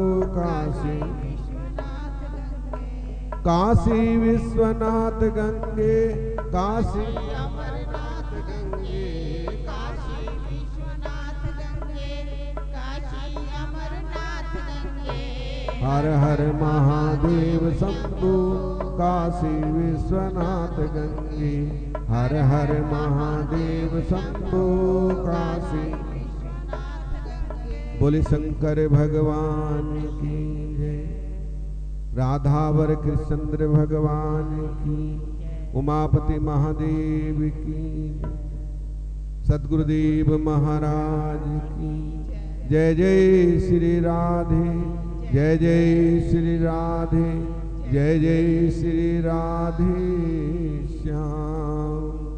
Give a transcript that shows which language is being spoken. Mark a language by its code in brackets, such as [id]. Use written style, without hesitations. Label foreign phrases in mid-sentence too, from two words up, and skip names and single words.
[hi] काशी विश्वनाथ गंगे काशी अमरनाथ गंगे काशी विश्वनाथ गंगे काशी अमरनाथ गंगे हर हर महादेव शंभु काशी विश्वनाथ गंगे हर हर महादेव शंभु काशी बोले शंकर भगवान की जय राधावर कृष्णचंद्र भगवान की उमापति महादेव की सद्गुरुदेव महाराज की जय जय श्री राधे जय जय श्री राधे जय जय श्री राधे श्याम